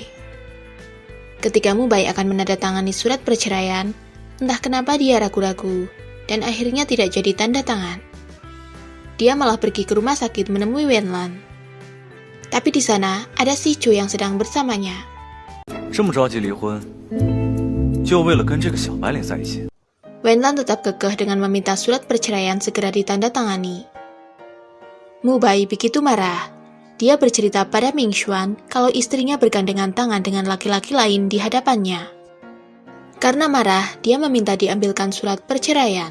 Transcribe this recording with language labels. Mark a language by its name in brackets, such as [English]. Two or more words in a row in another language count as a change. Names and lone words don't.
[Indonesian] Ketika Mu-bai akan menandatangani surat perceraian, entah kenapa dia ragu-ragu, dan akhirnya tidak jadi tanda tangan. Dia malah pergi ke rumah sakit menemui Wenlan. Tapi di sana, ada Si Chu yang sedang bersamanya. [Chinese] 这么着急离婚，就为了跟这个小白脸在一起。 [Indonesian] Wenlan tetap kekeh dengan meminta surat perceraian segera ditandatangani. Mu-bai begitu marah. Dia bercerita pada Ming Xuan kalau istrinya bergandengan tangan dengan laki-laki lain di hadapannya. Karena marah, dia meminta diambilkan surat perceraian.